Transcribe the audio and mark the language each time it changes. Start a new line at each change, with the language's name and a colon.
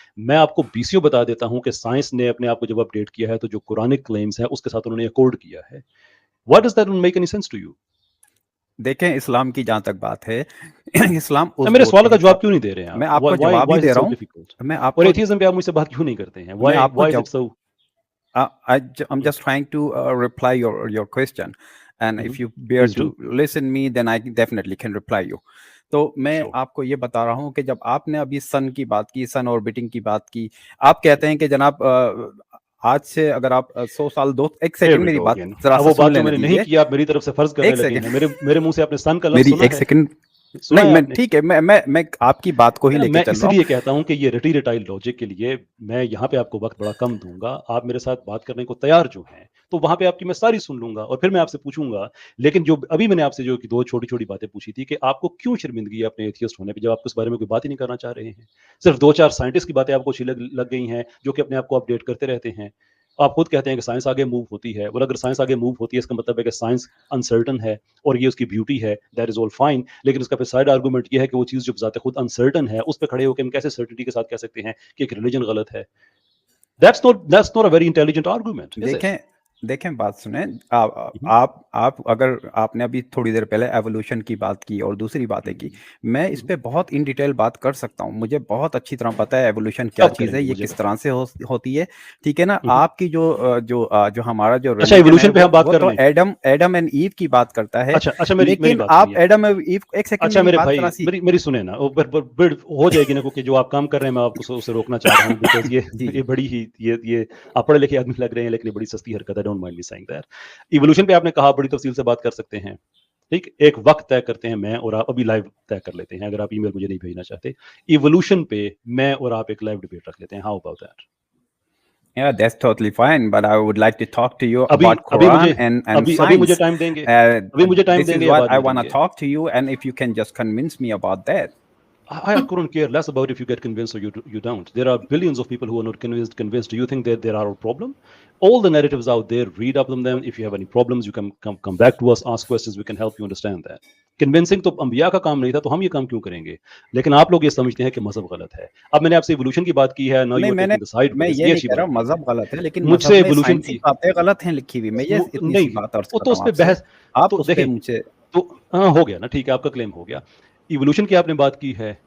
Urdu: میں آپ کو بیسیوں بتا دیتا ہوں کہ سائنس نے اپنے آپ کو جب اپڈیٹ کیا ہے تو جو قرآنک کلیمز ہیں اس کے ساتھ انہوں نے اکورڈ کیا ہے.
English: What does that make any sense to you?
Urdu: دیکھیں اسلام کی جہاں تک بات ہے, اسلام میرے سوال کا جواب کیوں نہیں دے رہے ہیں آپ؟ میں آپ کو جواب ہی دے رہا ہوں. میں آپ کو, اور ایتھیزم پہ آپ مجھ سے بات کیوں نہیں کرتے ہیں؟
English: Why is it so? I'm just trying to reply your question, and if you bear to listen me, then I definitely can reply you.
Urdu: تو میں آپ کو یہ بتا رہا ہوں کہ جب آپ نے ابھی سن کی بات کی, سن آربٹنگ کی بات کی, آپ کہتے ہیں کہ جناب آج سے اگر آپ 100 سال ایک سیکنڈ میری بات ذرا سا سن لینے دیجیے. نہیں کیا آپ میری طرف سے فرض کرنے لگے ہیں. میرے منہ سے آپ نے سن کا لفظ میری سنا ہے؟ ایک سیکنڈ نہیں, میں ٹھیک ہے, میں آپ کی بات کو ہی لے کے چل رہا ہوں. میں اس لیے کہتا ہوں کہ یہ رٹی رٹائی لاجک کے لیے میں یہاں پہ آپ کو وقت بڑا کم دوں گا. آپ میرے ساتھ بات کرنے کو تیار جو ہیں تو وہاں پہ آپ کی میں ساری سن لوں گا اور پھر میں آپ سے پوچھوں گا. لیکن جو ابھی میں نے آپ سے جو دو چھوٹی چھوٹی باتیں پوچھی تھی کہ آپ کو کیوں شرمندگی ہے اپنے ایتھیسٹ ہونے پہ, جب آپ اس بارے میں کوئی بات ہی نہیں کرنا چاہ رہے ہیں. صرف 2-4 سائنٹسٹ کی باتیں آپ کو اچھی لگ گئی ہیں جو کہ اپنے آپ کو اپڈیٹ کرتے رہتے ہیں. آپ خود کہتے ہیں کہ سائنس آگے موو ہوتی ہے. اور اگر سائنس آگے موو ہوتی ہے اس کا مطلب ہے کہ سائنس انسرٹن ہے اور یہ اس کی بیوٹی ہے,
English: That is all fine.
Urdu: لیکن اس کا پھر سائڈ آرگومنٹ یہ ہے کہ وہ چیز جو ذات خود انسرٹن ہے اس پہ کھڑے ہو کے ہم کیسے سرٹنٹی کے ساتھ کہہ سکتے ہیں کہ ایک ریلیجن غلط ہے.
English: That's not a very intelligent argument.
Urdu: دیکھیں بات سنیں, آپ اگر آپ نے ابھی تھوڑی دیر پہلے ایوولوشن کی بات کی اور دوسری باتیں کی, میں اس پہ بہت ان ڈیٹیل بات کر سکتا ہوں. مجھے بہت اچھی طرح پتہ ہے ایوولوشن کیا چیز ہے, یہ کس طرح سے ہوتی ہے. ٹھیک ہے نا. آپ کی جو ہمارا جو ایوولوشن پہ ہم بات کر رہے ہیں, ایڈم اینڈ ایو کی بات کرتا ہے. لیکن آپ ایڈم اور ایو, ایک سیکنڈ میرے بھائی میری سنیں نا, ہو جائے گی نا, کیونکہ جو آپ کام کر رہے ہیں میں آپ کو اسے روکنا چاہ رہا ہوں بیکاز یہ بڑی ہی یہ آپ پڑھے لکھے آدمی لگ رہے ہیں لیکن یہ بڑی سستی حرکت ہے.
English: Don't mind me saying that.
Urdu: Evolution پہ آپ نے کہا بڑی تفصیل سے بات کر سکتے ہیں. ٹھیک, ایک وقت طے کرتے ہیں میں اور آپ, ابھی لائیو طے کر لیتے ہیں اگر آپ ای میل مجھے نہیں بھیجنا چاہتے. ایوولوشن پہ میں اور آپ ایک لائیو ڈیبیٹ رکھ لیتے ہیں.
English: How about that? Yeah, that's totally fine, but I would like to talk to you about Quran and science.
Urdu: ابھی مجھے ٹائم دیں گے,
English: This is what I want to talk to you, and if you can just convince me about that. I couldn't care less about if you get convinced or you don't. There are billions of people who are not convinced. Do you think that there are a problem? All the narratives out there, read up on them. If you have any problems, you can come back to us, ask questions. We can help you understand that.
Urdu: Convincing تو انبیاء کا کام نہیں تھا, تو ہم یہ کام کیوں کریں گے؟ لیکن آپ لوگ یہ سمجھتے ہیں کہ مذہب غلط ہے. اب میں نے آپ سے ایوولوشن کی بات کی ہے. میں یہ نہیں کہہ رہا مذہب غلط ہے, لیکن مجھ سے ایوولوشن کی باتیں غلط ہیں لکھی ہوئی. میں یہ اتنی سی بات عرض کرتا ہوں. تو اس پہ بحث آپ اس پہ مجھ سے تو ہاں ہو گیا نا, ٹھیک ہے, آپ کا کلیم ہو گیا. ایوولوشن کی آپ نے بات کی ہے.